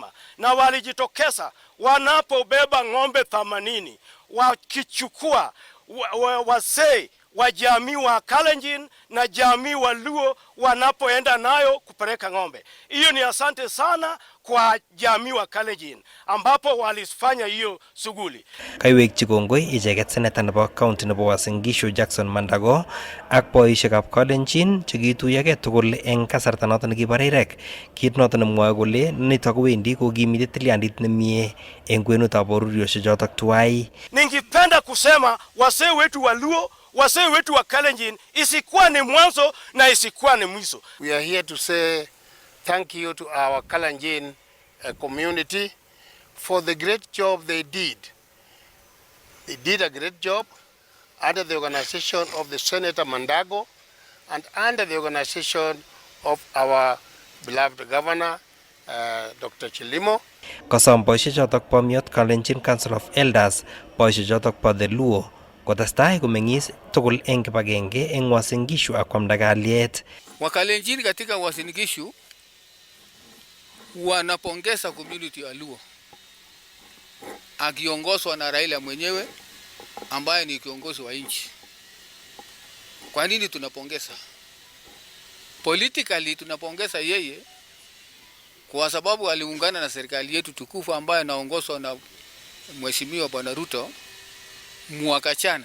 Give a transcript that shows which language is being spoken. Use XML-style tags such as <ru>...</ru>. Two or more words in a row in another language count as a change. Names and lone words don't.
<sw>Na walijitokeza wanapobeba ng'ombe 80 wakichukua wasee wa jamii wa Kalenjin na jamii wa Luo wanapoenda nayo kupeleka ng'ombe. Hiyo ni asante sana kwa jamii wa Kalenjin ambapo walifanya hiyo shughuli.</sw> <kln>Kaiwekchi kongoi icheket seneta nebo county nebo Uasin Gishu Jackson Mandago ak boisiekab Kalenjin chekituyogei tugul eng kasarta noton nekibarirek. Kit noton nemwoe kole nitok kowendi kokimite tilyandit nemie eng kwenutab bororiosiek chotok tuwai.</kln> <sw>Ningependa kusema wasee wetu wa Luo, wasee wetu wa Kalenjin isikuwa ni mwanzo na isikuwa ni mwisho.</sw> <en>We are here to say thank you to our Kalenjin community for the great job they did. They did a great job under the organization of the Senator Mandago and under the organization of our beloved Governor, Dr. Chilimo.</en> <kln>Kosom boisiek chotok bo Miot Kalenjin</kln> <en>Council of Elders</en> <kln>boisiek chotok bo The Luo kotestai komeng'is tugul eng kibagenge eng Uasin Gishu ak kwamda kalyet.</kln> <sw>Wakalenjin katika Uasin Gishu wanapongeza community ya Luo akiongozwa na Raila mwenyewe ambaye ni kiongozi wa nchi. Kwa nini tunapongeza? Politically tunapongeza yeye kwa sababu aliungana na serikali yetu tukufu ambayo inaongozwa na Mheshimiwa Bwana Ruto mwaka jana.</sw>